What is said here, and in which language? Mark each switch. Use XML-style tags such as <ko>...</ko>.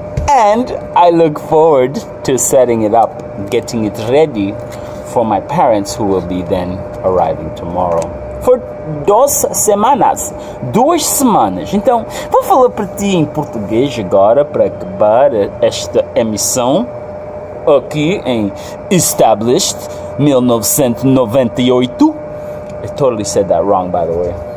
<en>And I look forward to setting it up, getting it ready for my parents who will be then arriving tomorrow.</en> <pt>For 2 semanas. 2 semanas. Então, vou falar para ti em português agora para acabar esta emissão aqui em Established 1998.</pt> <en>I totally said that wrong, by the way.</en>